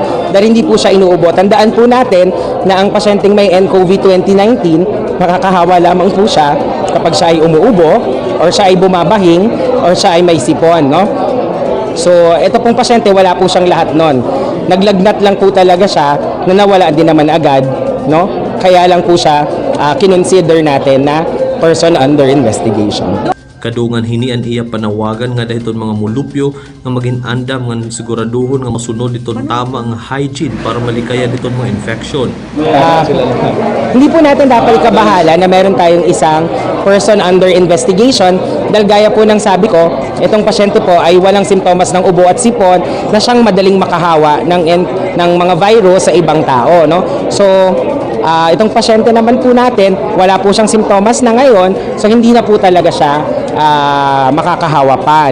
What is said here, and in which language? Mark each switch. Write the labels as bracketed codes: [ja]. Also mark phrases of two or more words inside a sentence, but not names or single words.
[tl] Dahil hindi po siya inuubo. Tandaan po natin na ang pasyenteng may nCoV 2019, makakahawa lamang po siya kapag siya ay umuubo, or siya ay bumabahing, or siya ay may sipon. No? So, ito pong pasyente, wala po siyang lahat nun. Naglagnat lang po talaga siya na nawala din naman agad. No? Kaya lang po siya kinonsider natin na [en] person under investigation. [war] Kadungan hinian iya panawagan nga dahiton mga mulupyo nga maging andam nga siguraduhon nga masunod diton tama nga hygiene para malikaya diton mga infection. [tl] Hindi po natin dapat ikabahala na meron tayong isang [en] person under investigation [tl] dahil gaya po ng sabi ko, itong pasyente po ay walang simptomas ng ubo at sipon na siyang madaling makahawa ng mga virus sa ibang tao. No? So, itong pasyente naman po natin, wala po siyang simptomas na ngayon, so hindi na po talaga siya makakahawa pa.